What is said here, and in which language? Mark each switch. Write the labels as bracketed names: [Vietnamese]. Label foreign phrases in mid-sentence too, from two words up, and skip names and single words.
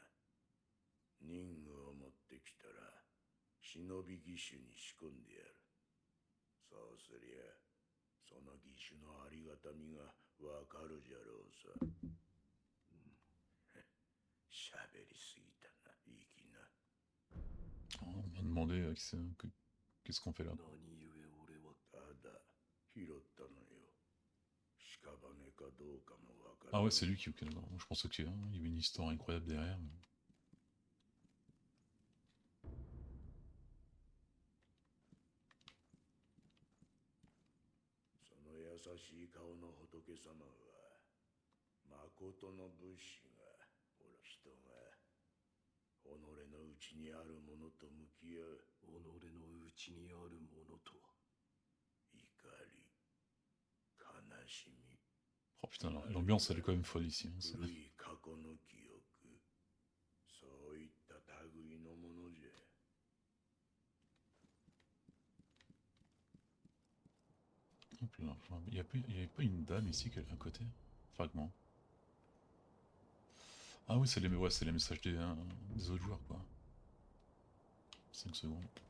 [Japanese] 任務を持ってきたら忍び義手に仕込んでやる。そうすりゃその義手のありがたみがわかるじゃろうさ。喋りすぎたな、いい気な。 [French] On m'a demandé qu'est-ce qu'on fait là. [Japanese] 何故俺は。ただ拾ったのよ。屍かどうかもわから [French] Ah [Japanese] ない。 [French] ouais, c'est lui qui est dedans. Je pensais qu'il y avait une histoire incroyable derrière. Mais... [Japanese] その優しい顔の仏様は誠の仏師が、ほら人が己の内にあるものと向き合う。己の内にあるものとは。怒り、悲しみ、 [French] Oh putain, l'ambiance elle est quand même folle ici. Hein, [Japanese] 古い過去の記憶、そういった類のものじゃ。 [French] Hop là, il y avait pas une dame ici à côté? Fragment. Ah oui, c'est les messages des autres joueurs quoi. 5 secondes.